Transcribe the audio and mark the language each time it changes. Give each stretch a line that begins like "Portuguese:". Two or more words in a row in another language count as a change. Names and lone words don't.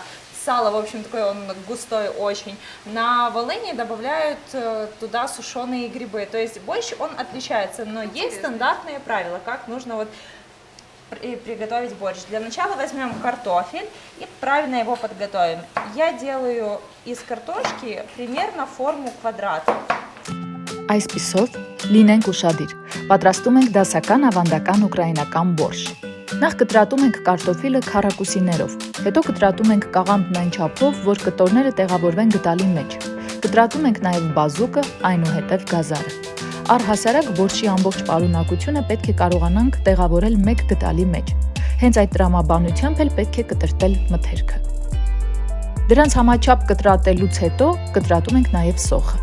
Russian: Сало, в общем, такой он густой очень. На Волыни добавляют туда сушеные грибы. То есть борщ, он отличается, но есть стандартные правила, как нужно вот приготовить борщ. Для начала возьмем картофель и правильно его подготовим. Я делаю из картошки примерно форму квадрата.
Armenian: Այսպիսով, լինենք ուշադիր, պատրաստում ենք դասական ավանդական ուկրաինական բորշ։ Նախ կտրատում ենք կարտոֆիլը քառակուսիներով, հետո կտրատում ենք կաղամբն այն չափով, որ կտորները տեղավորվեն գդալի մեջ։ Կտրատում ենք նաև բազուկը, այնուհետև գազարը։ Առհասարակ բորշի ամբողջ պարունակությունը պետք է կարողանանք տեղավորել մեկ գդալի մեջ։ Հենց այդ տրամաբանությամբ էլ պետք է կտրտել մթերքը։ Դրանց համաչափ կտրատելուց հետո կտրատում ենք նաև սոխը։